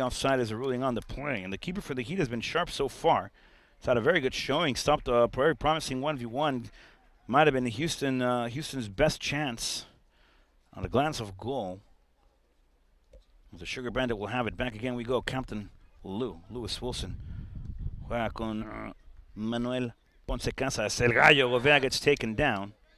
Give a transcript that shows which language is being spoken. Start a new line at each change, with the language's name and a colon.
English: Offside is a ruling on the play. And the keeper for the Heat has been sharp so far. It's had a very good showing. Stopped a very promising 1v1. Might have been Houston's best chance on a glance of goal. The Sugar Bandit will have it. Back again we go. Captain Lewis Wilson.
Spanish: Juega con Manuel Ponce Casas.
English: El Gallo Govea gets taken down.